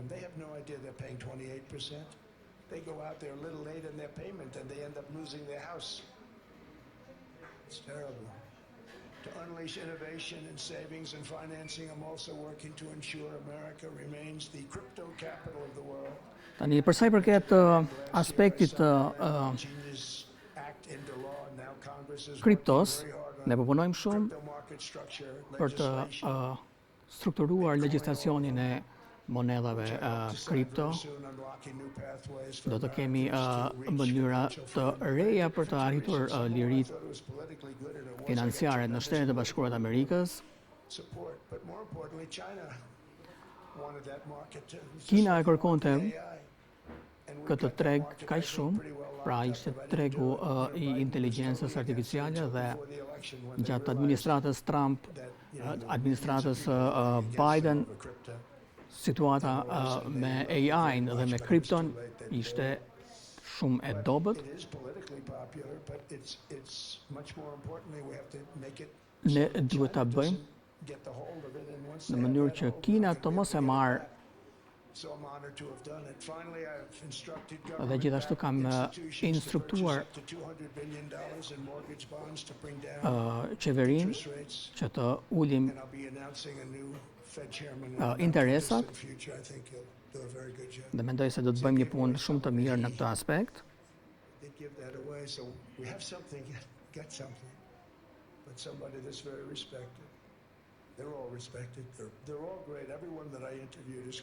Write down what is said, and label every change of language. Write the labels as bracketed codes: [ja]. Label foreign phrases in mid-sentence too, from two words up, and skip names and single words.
[en] They have no idea they're paying 28%. They go out there a little late in their payment and they end up losing their house. It's terrible. To unleash innovation in savings and financing, I'm also working to ensure America remains the crypto capital of the world. [sq] Tani për sa i përket aspektit të [en] Genius Act into law, and now Congress is [sq] kriptos, [en] working very hard on [sq] ne po punojmë shumë [en] crypto market structure [sq] për të [en] legislation. [sq] strukturuar legjislacionin e monedhave kripto. [en] Soon unlocking new pathways [sq] Do [en] for [sq] të kemi [en] Americans to reach [sq] mënyra [en] financial [sq] të reja për të arritur lirit [en] thought it was politically good and it was [sq] financiare në Shtetet e Bashkuara të Amerikës. [en] support, but more importantly, China wanted that market too. [sq] Kina e kërkonte [en] AI. And we [sq] këtë [en] got that [sq] treg [en] market, I [sq] kaq [en] think, [sq] shumë, [en] pretty well [sq] pra [en] locked up, [sq] ishte [en] but I didn't [sq] tregu [en] do it. [sq] i inteligjencës artificiale dhe [en] Before the election, when they [sq] gjatë [en] realized [sq] administratës Trump, [en] that, you know, [sq] administratës [en] against [sq] Biden, [en] over crypto. [sq] situata me AI-n dhe me kripton ishte shumë e dobët. [en] It is politically popular, but it's much more importantly we have to make it [sq] Ne duhet ta bëjmë [en] get the hold of it, and once [sq] në [en] they have [sq] mënyrë [en] that [sq] që [en] hold, [sq] Kina [en] they [sq] të [en] can [sq] mos e [en] get [sq] marrë [en] that. So I'm honored to have done it. Finally, I've instructed [sq] Dhe [en] government [sq] gjithashtu kam [en] institutions to purchase [sq] instruktuar [en] up to $200 billion in mortgage bonds to bring down [sq] qeverinë [en] interest rates. [sq] që të ulim [en] And I'll be announcing a new Fed chairman in the [sq] interesat [en] distant future. I think he'll do a very good job. [sq] dhe mendoj se do të bëjmë një punë shumë të mirë në këtë aspekt. [en] They give that away, so we have something, get something. But somebody that's very respected. They're all respected. They're all great. Everyone that I interviewed is